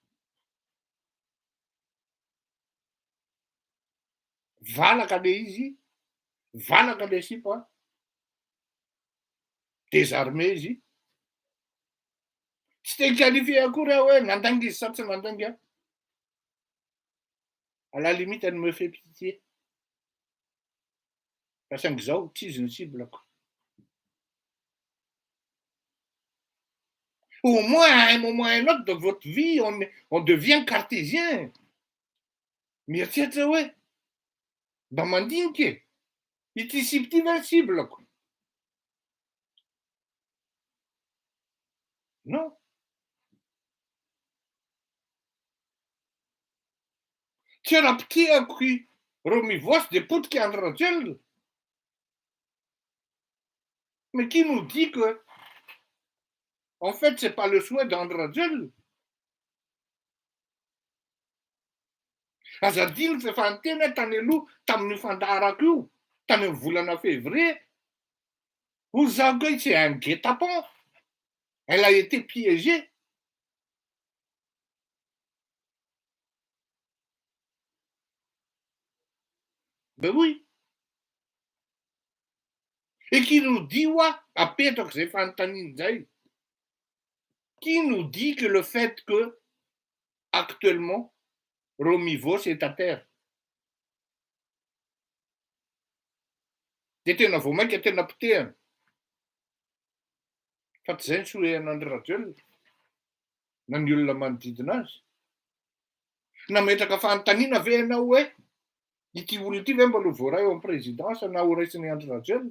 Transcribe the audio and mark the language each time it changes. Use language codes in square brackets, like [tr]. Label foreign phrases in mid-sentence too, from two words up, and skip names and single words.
[mg] Valaka le izy, valaka le sipa, désarmé izy. Tsy te qualifié akory hoe nandainga izy sa tsy nandainga. [fr] À la limite, elle me fait pitié. Parce que [mg] zao tsy izy ny ciblako. [fr] Au moins, à un moment ou à un autre de votre vie, on devient cartésien. [mg] Mieritseritra hoe mba mandinika e. Ity sipy ity ve ciblako? Non. Tsy raha-pitehako Romy Vos dia potika André Rajoelina. [fr] Mais qui nous dit que en fait c'est pas le souhait d'André Rajoelina? [mg] Azadino fa efa niteny tany aloha tamin'ny fandaharako io tany amin'ny volana février. Hoy zako hoe [fr] c'est un guet-apens. Elle a été piégée. Ben oui. Et qui nous dit [mg] apetraka zay fanontaniana zay. [fr] Qui nous dit que le fait que actuellement Romy Vos est à terre? [mg] Dia tena vao mainka tena potehana. Fa tsy izay ny soahen'André Rajoelina na ny olona manodidina azy. Nametraka fanontaniana ve ianao hoe ity olona ity ve mbola voaray eo amin'ny présidence na ho raisin'ny André Rajoelina?